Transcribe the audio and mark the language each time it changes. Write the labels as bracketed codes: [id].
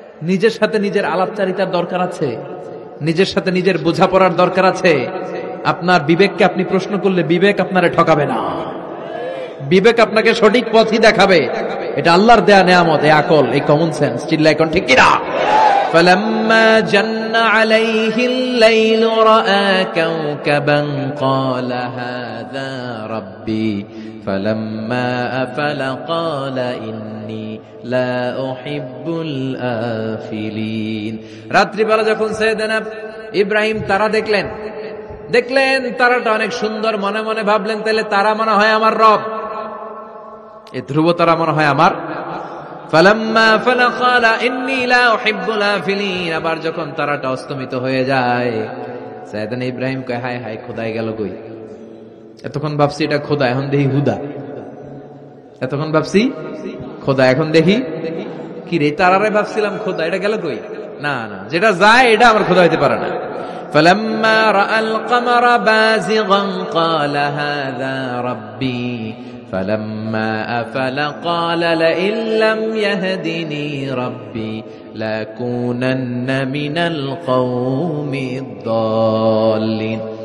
[bn] নিজের সাথে নিজের আলাপচারিতার দরকার আছে, নিজের সাথে নিজের বোঝাপড়ার দরকার আছে। আপনার বিবেককে আপনি প্রশ্ন করলে বিবেক আপনারে ঠকাবে না, বিবেক আপনাকে সঠিক পথই দেখাবে। এটা আল্লাহর দেয়া নেয়ামত, এই আকল, এই কমন সেন্স। চিল্লায় এখন ঠিক কিনা? [ar] فلما جن عليه الليل رأى كوكبا قال هذا ربي فلما أفل قال إني لا أحب الآفلين। [bn] রাত্রি বেলা যখন সাইয়েদনা ইব্রাহিম তারা দেখলেন তারাটা অনেক সুন্দর, মনে মনে ভাবলেন তাহলে তারা মনে হয় আমার রব, এই ধ্রুব তারা মনে হয় আমার। [ar] ফালাম্মা ফালা ক্বালা ইন্নী লা উহিব্বুল আফিলিন। [bn] আবার যখন তারাটা অস্তমিত হয়ে যায়, সাইয়েদনা ইব্রাহিম কয় হায় হায়, খোদাই গেল কই? এতক্ষণ ভাবছি এটা খোদা, এখন দেখি হুদা। এতক্ষণ ভাবছি খোদা, এখন দেখি কি রে, তারারে ভাবছিলাম খোদা, এটা গেল কই? না না, যেটা যায় এটা আমার খোদা হইতে পারে না। [ar] فلما رأى القمر بازغا قال هذا ربي فلما أفل قال لئن لم يهدني ربي لأكونن من القوم الضالين।